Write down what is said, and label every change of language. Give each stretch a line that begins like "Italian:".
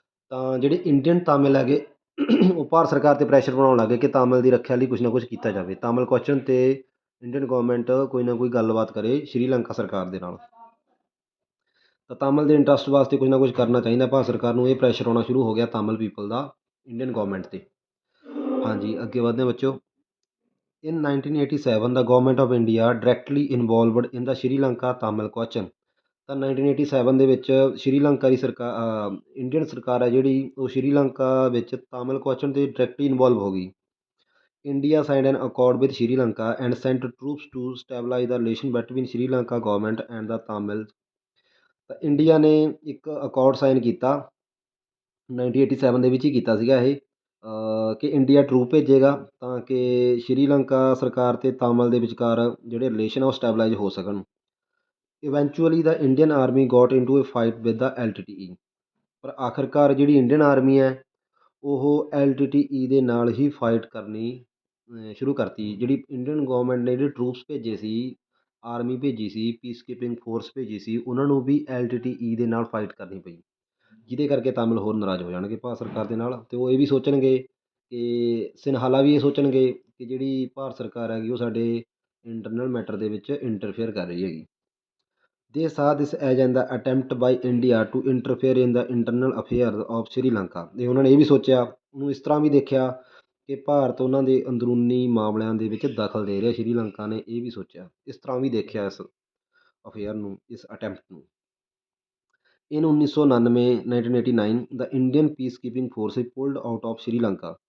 Punjabi: ਤਾਂ ਜਿਹੜੇ ਇੰਡੀਅਨ ਤਾਮਿਲ ਹੈਗੇ ਉਹ ਭਾਰਤ ਸਰਕਾਰ 'ਤੇ ਪ੍ਰੈਸ਼ਰ ਬਣਾਉਣ ਲੱਗ ਗਏ ਕਿ ਤਾਮਿਲ ਦੀ ਰੱਖਿਆ ਲਈ ਕੁਛ ਨਾ ਕੁਛ ਕੀਤਾ ਜਾਵੇ। ਤਾਮਿਲ ਕੁਐਸਚਨ 'ਤੇ ਇੰਡੀਅਨ ਗੌਰਮੈਂਟ ਕੋਈ ਨਾ ਕੋਈ ਗੱਲਬਾਤ ਕਰੇ ਸ਼੍ਰੀਲੰਕਾ ਸਰਕਾਰ ਦੇ ਨਾਲ। ਤਾਂ ਤਾਮਿਲ ਦੇ ਇੰਟਰਸਟ ਵਾਸਤੇ ਕੁਝ ਨਾ ਕੁਝ ਕਰਨਾ ਚਾਹੀਦਾ ਭਾਰਤ ਸਰਕਾਰ ਨੂੰ। ਇਹ ਪ੍ਰੈਸ਼ਰ ਆਉਣਾ ਸ਼ੁਰੂ ਹੋ ਗਿਆ ਤਾਮਿਲ ਪੀਪਲ ਦਾ ਇੰਡੀਅਨ ਗੌਰਮੈਂਟ 'ਤੇ। ਹਾਂਜੀ, ਅੱਗੇ ਵਧਦੇ ਹਾਂ ਬੱਚਿਓ।
English: In 1987, the government of India directly involved in the Sri Lanka Tamil question।
Punjabi: ਤਾਂ 1987 ਦੇ ਵਿੱਚ ਸ਼੍ਰੀਲੰਕਾ ਦੀ ਸਰਕਾਰ, ਇੰਡੀਅਨ ਸਰਕਾਰ ਹੈ ਜਿਹੜੀ, ਉਹ ਸ਼੍ਰੀਲੰਕਾ ਵਿੱਚ ਤਾਮਿਲ ਕੁਐਸਚਨ 'ਤੇ ਡਾਇਰੈਕਟਲੀ ਇਨਵੋਲਵ ਹੋ ਗਈ।
English: India signed an accord with Sri Lanka and sent troops to stabilise the relation between Sri Lanka government and the Tamil.
Punjabi: ਤਾਂ ਇੰਡੀਆ ਨੇ ਇੱਕ ਅਕੋਰਡ ਸਾਈਨ ਕੀਤਾ 1987 ਦੇ ਵਿੱਚ ਹੀ ਕੀਤਾ ਸੀਗਾ ਇਹ, ਕਿ ਇੰਡੀਆ ਟਰੂਪ ਭੇਜੇਗਾ ਤਾਂ ਕਿ ਸ਼੍ਰੀਲੰਕਾ ਸਰਕਾਰ ਅਤੇ ਤਾਮਿਲ ਦੇ ਵਿਚਕਾਰ ਜਿਹੜੇ ਰਿਲੇਸ਼ਨ ਆ ਉਹ ਸਟੈਬਲਾਈਜ਼ ਹੋ ਸਕਣ।
English: Eventually the Indian army got into a fight with the LTTE।
Punjabi: ਪਰ ਆਖਿਰਕਾਰ ਜਿਹੜੀ ਇੰਡੀਅਨ ਆਰਮੀ ਹੈ ਉਹ LTTE ਦੇ ਨਾਲ ਹੀ ਫਾਈਟ ਕਰਨੀ ਸ਼ੁਰੂ ਕਰਤੀ। ਜਿਹੜੀ ਇੰਡੀਅਨ ਗੌਰਮੈਂਟ ਨੇ ਜਿਹੜੇ ਟਰੂਪਸ ਭੇਜੇ ਸੀ, ਆਰਮੀ ਭੇਜੀ ਸੀ, ਪੀਸ ਕੀਪਿੰਗ ਫੋਰਸ ਭੇਜੀ ਸੀ, ਉਹਨਾਂ ਨੂੰ ਵੀ LTTE ਦੇ ਨਾਲ ਫਾਈਟ ਕਰਨੀ ਪਈ, ਜਿਹਦੇ ਕਰਕੇ ਤਾਮਿਲ ਹੋਰ ਨਾਰਾਜ਼ ਹੋ ਜਾਣਗੇ ਭਾਰਤ ਸਰਕਾਰ ਦੇ ਨਾਲ। ਅਤੇ ਉਹ ਇਹ ਵੀ ਸੋਚਣਗੇ ਕਿ ਸਿੰਹਾਲਾ ਵੀ ਇਹ ਸੋਚਣਗੇ ਕਿ ਜਿਹੜੀ ਭਾਰਤ ਸਰਕਾਰ ਹੈਗੀ ਉਹ ਸਾਡੇ ਇੰਟਰਨਲ ਮੈਟਰ ਦੇ ਵਿੱਚ ਇੰਟਰਫੇਅਰ ਕਰ ਰਹੀ ਹੈਗੀ।
English: They saw this as an attempt by India to interfere in the internal affairs of Sri Lanka।
Punjabi: ਅਤੇ ਉਹਨਾਂ ਨੇ ਇਹ ਵੀ ਸੋਚਿਆ, ਉਹਨੂੰ ਇਸ ਤਰ੍ਹਾਂ ਵੀ ਦੇਖਿਆ ਕਿ ਭਾਰਤ ਉਹਨਾਂ ਦੇ ਅੰਦਰੂਨੀ ਮਾਮਲਿਆਂ ਦੇ ਵਿੱਚ ਦਖਲ ਦੇ ਰਿਹਾ। ਸ਼੍ਰੀਲੰਕਾ ਨੇ ਇਹ ਵੀ ਸੋਚਿਆ, ਇਸ ਤਰ੍ਹਾਂ ਵੀ ਦੇਖਿਆ ਇਸ ਅਫੇਅਰ ਨੂੰ, ਇਸ ਅਟੈਂਪਟ ਨੂੰ।
English: In 1999 the Indian peace keeping force pulled out of Sri Lanka.